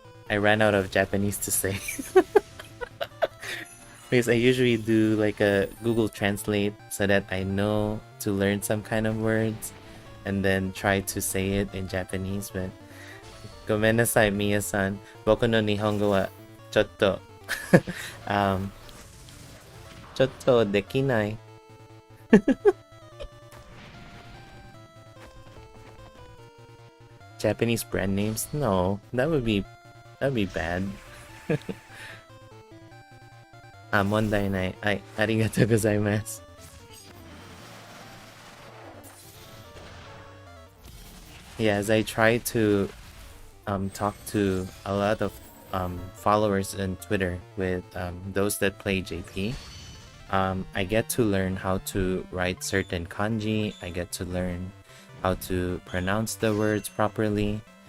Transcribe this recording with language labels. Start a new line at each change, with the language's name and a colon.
English: I ran out of Japanese to say. Because I usually do like a Google Translate so that I know to learn some kind of words and then try to say it in Japanese. But
Japanese: ごめんなさい、みやさん。僕の日本語はちょっとちょっとできない。
English: Japanese brand names? No, that'd be bad.
Japanese: 問題ない。はい、ありがとうございます。
English: Yeah, as I try to talk to a lot of followers on Twitter with those that play JP, I get to learn how to write certain kanji. I get to learn how to pronounce the words properly.